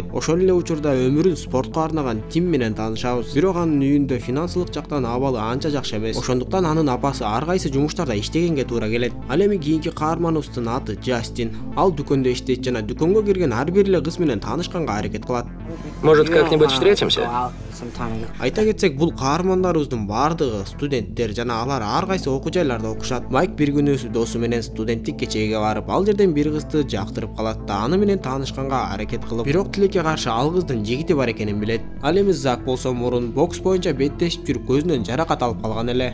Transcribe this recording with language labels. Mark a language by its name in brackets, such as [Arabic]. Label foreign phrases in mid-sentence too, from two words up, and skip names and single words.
[Kyrgyz] Ошол эле учурда өмүрүн спортко арнаган Тим менен таанышабыз. Бирок анын үйүндө финансылык абалы анча жакшы эмес. Ошондуктан анын апасы ар кайсы жумуштарда иштегенге туура келет. Ал эми кийинки каарманыбыздын аты Джастин. Ал дүкөндө иштейт жана дүкөнгө кирген ар бир эле кыз менен таанышканга аракет кылат. [Russian] Может, как-нибудь встретимся? [Kyrgyz] Айта кетсек, бул каармандарыбыздын бардыгы студенттер жана алар ар кайсы окуу жайларда окушат. Майк бир күнү досу менен студенттик кечеге барып, ал жерден бир кызды жактырып калат да аны менен таанышканга аракет кылып, бирок тилекке каршы ал кыздын жигити бар экенин билет. Ал эми Зак болсо мурун бокс боюнча беттешип жүрүп көзүнөн жаракат алып калган эле.